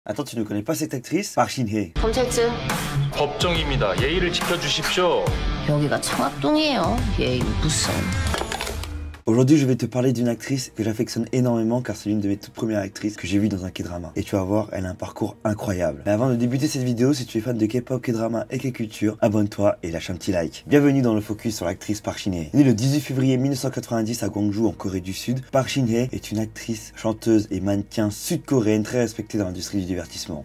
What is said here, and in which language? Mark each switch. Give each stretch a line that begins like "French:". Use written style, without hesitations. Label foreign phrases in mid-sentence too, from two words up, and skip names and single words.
French: Attends, tu ne connais pas cette actrice? Park Shin-hye.
Korean: 검찰증. 법정입니다. 예의를 지켜주십시오. 여기가 청학동이에요. 예의 무슨.
French: Aujourd'hui, je vais te parler d'une actrice que j'affectionne énormément car c'est l'une de mes toutes premières actrices que j'ai vues dans un K-drama. Et tu vas voir, elle a un parcours incroyable. Mais avant de débuter cette vidéo, si tu es fan de K-pop, K-drama et K-culture, abonne-toi et lâche un petit like. Bienvenue dans le focus sur l'actrice Park Shin-hye. Née le 18 février 1990 à Gwangju en Corée du Sud, Park Shin-hye est une actrice, chanteuse et mannequin sud-coréenne très respectée dans l'industrie du divertissement.